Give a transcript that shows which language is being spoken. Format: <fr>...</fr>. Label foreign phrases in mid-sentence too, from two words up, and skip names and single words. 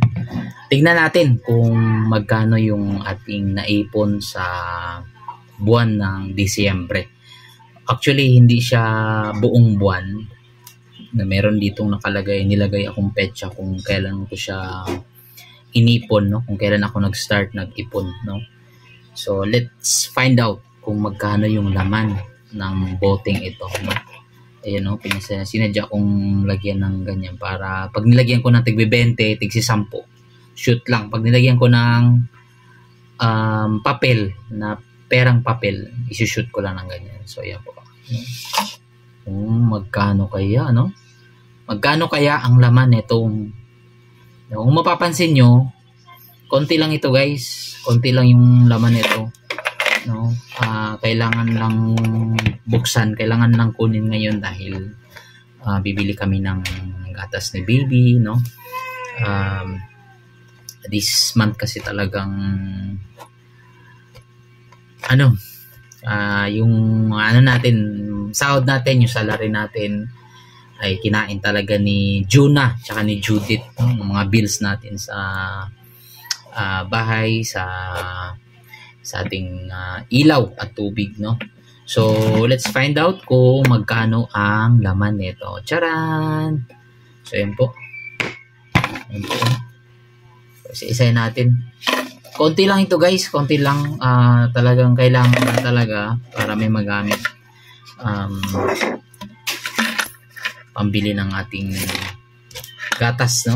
<tl>Tignan natin kung magkano yung ating naipon sa buwan ng Disyembre. Actually, hindi siya buong buwan. Na meron ditong nilagay akong petsa kung kailan ko siya inipon, no? Kung kailan ako nag-start nag-ipon, no? So,</tl> <en>let's find out</en> <tl>kung magkano yung laman ng boteng ito, no? Ayan, no? Sinadya kong lagyan ng ganyan para pag nilagyan ko ng tig-20, tig-10, shoot lang. Pag nilagyan ko ng papel, na perang papel, isushoot ko lang ng ganyan. So, ayan po. Kung magkano kaya, no? Magkano kaya ang laman nitong, kung mapapansin nyo, konti lang ito guys, konti lang yung laman nito, no? Kailangan lang buksan, kailangan lang kunin ngayon dahil bibili kami ng gatas ni baby, no?</tl> <en>This month</en> <tl>kasi talagang yung natin, sahod natin, yung salary natin ay kinain talaga ni Juna tsaka ni Judith, no? Yung mga bills natin sa bahay, sa ating ilaw at tubig, no? So,</tl> <en>let's find out</en> <tl>kung magkano ang laman nito. Charan! So, yan po. Yan po. So, isa-isahin natin. Konti lang ito guys, konti lang. Talagang kailangan talaga para may magamit. Pambili ng ating gatas, no?</tl>